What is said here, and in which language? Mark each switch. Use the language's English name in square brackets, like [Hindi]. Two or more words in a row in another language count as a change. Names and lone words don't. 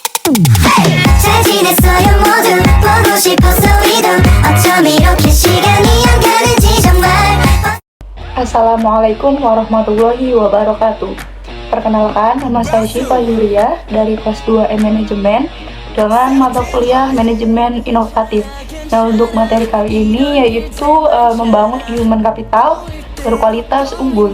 [Korean] 잘 지냈어요 모두 보고 싶었어 이던 어쩜 이렇게 시간이 안 가는지 정말. [Arabic] السلام عليكم ورحمة الله وبركاته. [Indonesian] Perkenalkan, nama saya Syifa Yuria dari kelas 2 Manajemen dengan mata kuliah Manajemen Inovatif. Nah, untuk materi kali ini yaitu membangun [English] human capital [Indonesian] berkualitas unggul.